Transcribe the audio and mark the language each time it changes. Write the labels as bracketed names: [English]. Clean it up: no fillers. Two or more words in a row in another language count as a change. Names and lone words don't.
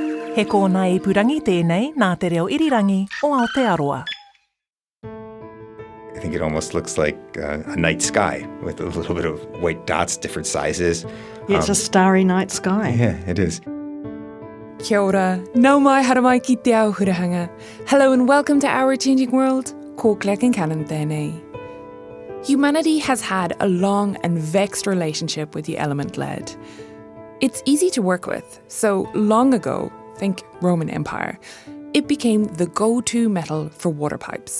[Māori] He kōna e purangi tēnei nā te reo irirangi o Aotearoa. [English] I think it almost looks like a night sky with a little bit of white dots, different sizes. Yeah, it's a starry night sky. Yeah, it is. [Māori] Kia ora, nau mai haramai ki te ao hurahanga. [English] Hello and welcome to Our Changing World. [Māori] Ko Clec and Canon tēnei. [English] Humanity has had a long and vexed relationship with the element lead. It's easy to work with, so long ago, think Roman Empire, it became the go-to metal for water pipes.